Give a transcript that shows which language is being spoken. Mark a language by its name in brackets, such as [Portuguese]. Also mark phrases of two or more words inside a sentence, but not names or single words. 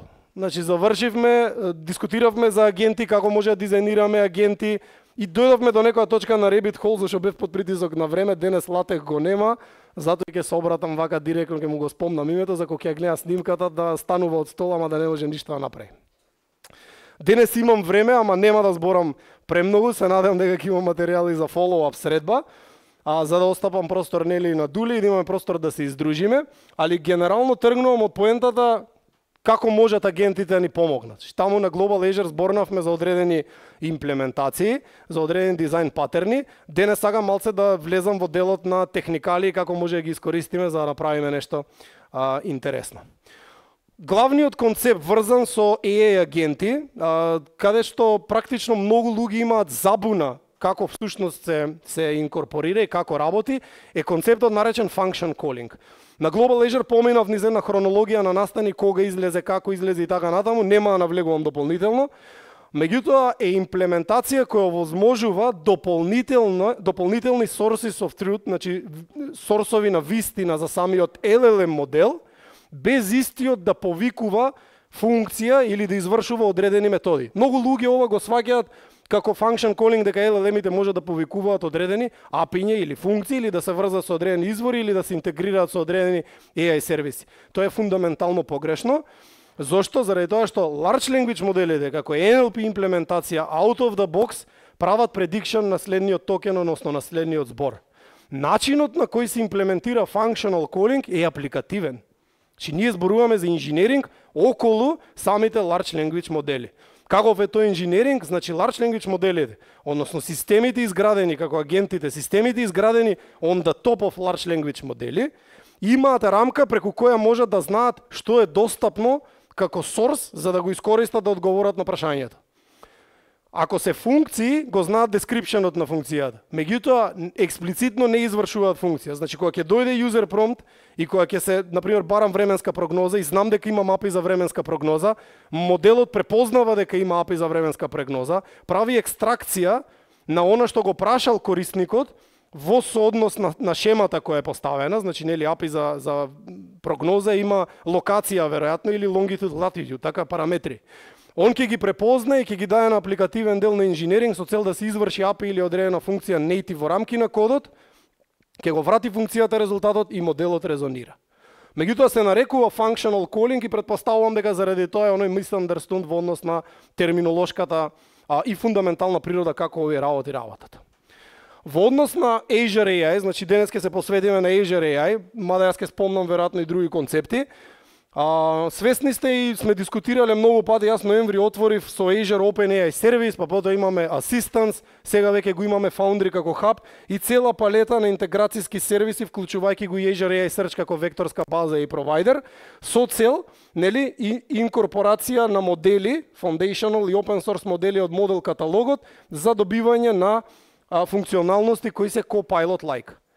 [Macedonian] Значи завршивме, дискутиравме за агенти, како може да дизајнираме агенти, и дојдовме до некоја точка на [English] Rabbit Hole, [Macedonian] зашто бев под притисок на време, денес Латех го нема, затоа ќе се обратам вака директно, ќе му го спомнам името, за кога ќе гледа снимката да станува од стола, ама да не може ништо да направи. Денес имам време, ама нема да зборам премногу, се надевам дека ќе имам материјали за follow-up средба, за да остапам простор нели на Дули и да имаме простор да се издружиме, али генерално тргнувам од поентата како можат агентите да ни помогнат. Таму на Global Azure зборнавме за одредени имплементации, за одредени дизајн патерни. Денес сакам малце да влезам во делот на техникали како може да ги искористиме за да направиме нешто интересно. Главниот концепт врзан со AI агенти, каде што практично многу луѓе имаат забуна како всушност се инкорпорира и како работи, е концептот наречен [English] function calling. [Macedonian] На Global Azure поминав низ една хронологија на настани, кога излезе, како излезе и така натаму, нема да навлегувам дополнително. Меѓутоа е имплементација која овозможува дополнителни [English] sources of truth, [Macedonian] значи сорсови на вистина за самиот LLM модел, без истиот да повикува функција или да извршува одредени методи. Многу луѓе ова го сваќаат како [English] function calling, [Macedonian] дека LLM-ите може да повикуваат одредени API-ња или функции, или да се врзат со одредени извори, или да се интегрираат со одредени AI сервиси. Тоа е фундаментално погрешно. Зошто? Заради тоа што [English] large language [Macedonian] моделите, како NLP имплементација [English] out of the box, [Macedonian] прават prediction на следниот токен, односно на следниот збор. Начинот на кој се имплементира [English] functional calling [Macedonian] е апликативен. Че ние зборуваме за инженеринг околу самите [English] large language [Macedonian] модели. Каков е тој инженеринг? Значи [English] large language [Macedonian] моделите, односно системите изградени како агентите, системите изградени [English] on the top of large language [Macedonian] модели, имаат рамка преку која можат да знаат што е достапно како source за да го искористат да одговорат на прашањето. Ако се функции, го знаат descriptionот на функцијата. Меѓутоа, експлицитно не извршуваат функција. Значи, кога ќе дојде [English] user prompt [Macedonian] и кога ќе се, например, барам временска прогноза и знам дека има API за временска прогноза, моделот препознава дека има API за временска прогноза, прави екстракција на она што го прашал корисникот во сооднос на шемата која е поставена, значи нели API за прогноза има локација веројатно или [English] longitude, latitude, [Macedonian] така параметри. Он ќе ги препозна и ќе ги даде на апликативен дел на инженеринг со цел да се изврши API или одредена функција native во рамки на кодот, ќе го врати функцијата резултатот и моделот резонира. Меѓутоа се нарекува [English] functional calling [Macedonian] и претпоставувам дека заради тоа е оној misunderstood во однос на терминолошката и фундаментална природа како овие работи работат. Во однос на Azure AI, значи денес ќе се посветиме на Azure AI, мада јас ќе спомнам веројатно и други концепти. Свесни сте и сме дискутирале многу пати, јас ноември отворив со Azure OpenAI сервис, па потоа имаме Assistance, сега веќе го имаме Foundry како хаб и цела палета на интеграцијски сервиси, вклучувајќи го и Azure AI Search како векторска база и провайдер, со цел, нели, и инкорпорација на модели, foundational и [English] open source [Macedonian] модели од модел каталогот за добивање на функционалности кои се Copilot-like.